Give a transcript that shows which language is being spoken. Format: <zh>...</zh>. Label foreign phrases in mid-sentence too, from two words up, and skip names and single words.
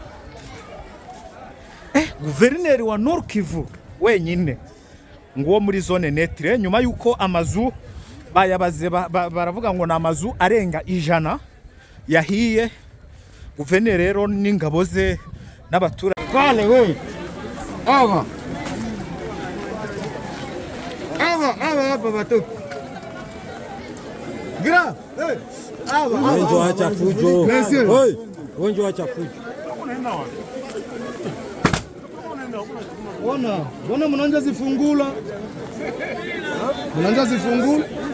<rw>Guverineri wa Nord Kivu wenyine ngo muri zone netre, nyuma yuko amazu bayabaze baravuga ngo na amazu arenga 100 yahiye. Guverineri rero n'ingabo ze n'abatura.</rw> <sw>Kale we. Aba hapa batu. Gira. Aba. Wenjo acha fujo. Oi, wenjo acha fujo. Bona mnaanza zifungula. Mnaanza zifungula.</sw>